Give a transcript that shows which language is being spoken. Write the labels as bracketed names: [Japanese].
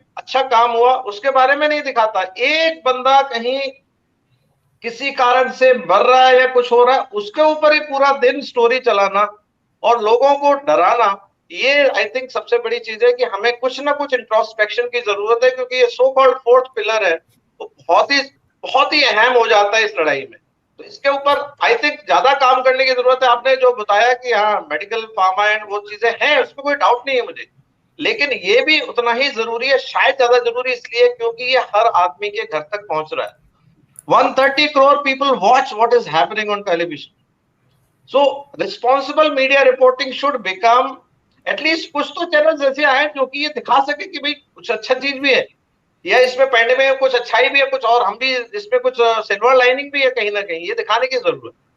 [Hindi] अच्छा काम हुआ उसके बारे में नहीं दिखाता। एक बंदा कहीं किसी कारण से मर रहा है या कुछ हो रहा है, उसके ऊपर ही पूरा दिन स्टोरी चलाना और लोगों को डराना, ये आई थिंक सबसे बड़ी चीज है कि हमें कुछ ना कुछ इंट्रोस्पेक्शन की जरूरत है, क्योंकि ये सो कॉल्ड फोर्थ पिलर है, वो बहुत ही अहम हो जाता है इस लड़ाई में। तो इसके ऊपर आई थिंक ज्यादा काम करने की जरूरत है। आपने जो बताया कि हाँ मेडिकल फार्मा एंड वो चीजें हैं, उसमें कोई डाउट नहीं है मुझे, लेकिन ये भी उतना ही जरूरी है, शायद ज्यादा जरूरी इसलिए क्योंकि ये हर आदमी के घर तक पहुंच रहा है। [English] 130 crore people watch what is happening on television. So responsible media reporting should become at least [Hindi] कुछ तो चैनल ऐसे आए जो कि ये दिखा सके कि भाई कुछ अच्छा चीज भी है, या इसमें पैंडेमिक में कुछ अच्छाई भी है, कुछ और हम भी इसमें कुछ सिल्वर लाइनिंग भी है कहीं ना कहीं, ये दिखाने की जरूरत।